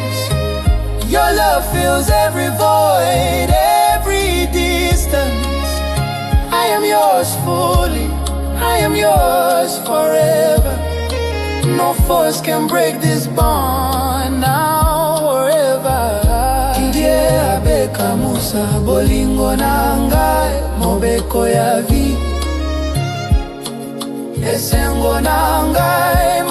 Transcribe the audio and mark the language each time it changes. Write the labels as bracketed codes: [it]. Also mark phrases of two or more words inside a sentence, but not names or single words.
[en] Your love fills every void, every distance. I am yours fully, I am yours forever. No force can break this bond now or ever. [ln] Didier Abeka Musa bolingo nangai mobeko ya vi. Esengo nangai